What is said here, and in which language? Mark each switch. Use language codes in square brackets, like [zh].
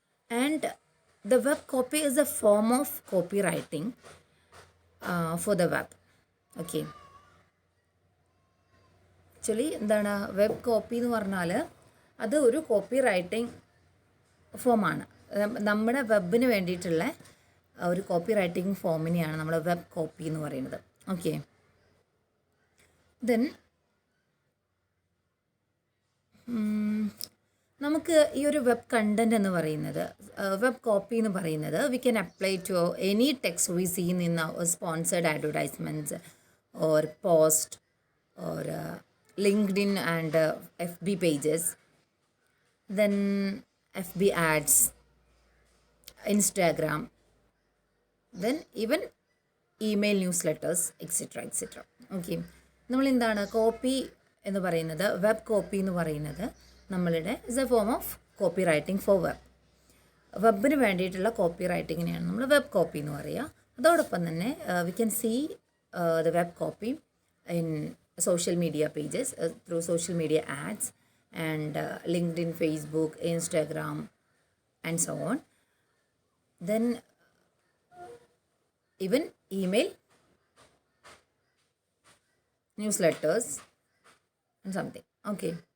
[en] And the web copy is a form of copywriting for the web. Okay. [ml] Actually എന്താണ് web copy എന്ന് പറഞ്ഞാൽ അത് ഒരു copy writing ഫോമാണ്. നമ്മുടെ വെബിന് വേണ്ടിയിട്ടുള്ള ഒരു കോപ്പി റൈറ്റിംഗ് ഫോമിനെയാണ് നമ്മൾ വെബ് കോപ്പി എന്ന് പറയുന്നത്. ഓക്കെ. ദെൻ നമുക്ക് ഈ ഒരു വെബ് കണ്ടൻറ്റ് എന്ന് പറയുന്നത്, [en] Web copy എന്ന് പറയുന്നത്, we can apply to any text we seen in sponsored advertisements or post or LinkedIn and FB pages, then FB ads, Instagram, then even email newsletters, etc., etc. Okay. [ml] നമ്മൾ എന്താണ് copy എന്ന് പറയുന്നത്, web copy എന്ന് പറയുന്നത് നമ്മളുടെ [en] Is a form of copywriting for web. [ml] വെബിന് വേണ്ടിയിട്ടുള്ള copy റൈറ്റിങ്ങിനെയാണ് നമ്മൾ web copy എന്ന് പറയുക. അതോടൊപ്പം തന്നെ [en] We can see the web copy in social media pages, through social media ads and LinkedIn, Facebook, Instagram, and so on. Then even email, newsletters, and something. Okay.